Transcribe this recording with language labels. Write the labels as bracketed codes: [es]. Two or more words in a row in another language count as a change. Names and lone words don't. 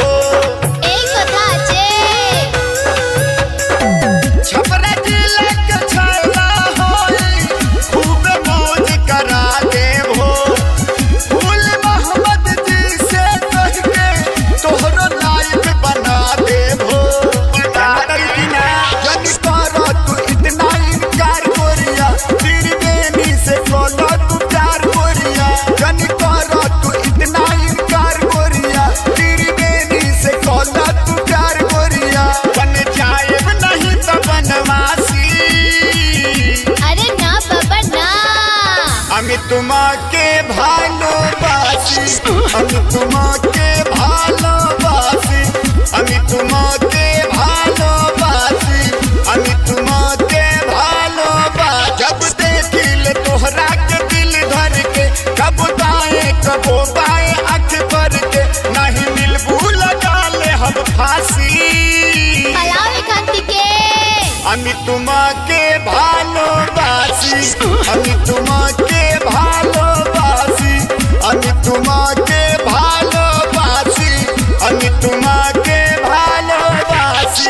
[bn] এই কথা আছে। [bho] छपरा जिला के फैला होई, खूब मौज करा देबो। फूल मोहम्मद जी से कह के तोहरो लाइफ बना देबो। जब करो तू इतना इनकार गोरिया, त्रिवेणी से बोलो तू प्यार गोरिया। जब करो तू इतना इनकार गोरिया, त्रिवेणी से बोलो तू प्यार गोरिया। बन जाएब नहीं तो बनवासी। [bn] আরে না বাবা না। আমি তোমাকে ভালোবাসি, আমি তোমাকে ভালোবাসি, আমি তোমাকে ভালোবাসি, আমি তোমাকে ভালোবাসি। [bho] जब देखिल तोहरा के दिल धर के, कब दाए कबो बाए आँख भर के। नहीं मिलबू लगा ले हम फांसी। [bn] পালাবে খাতকে। আমি তোমাকে ভালোবাসি, আমি তোমাকে ভালোবাসি, আমি তোমাকে ভালোবাসি, আমি তোমাকে ভালোবাসি।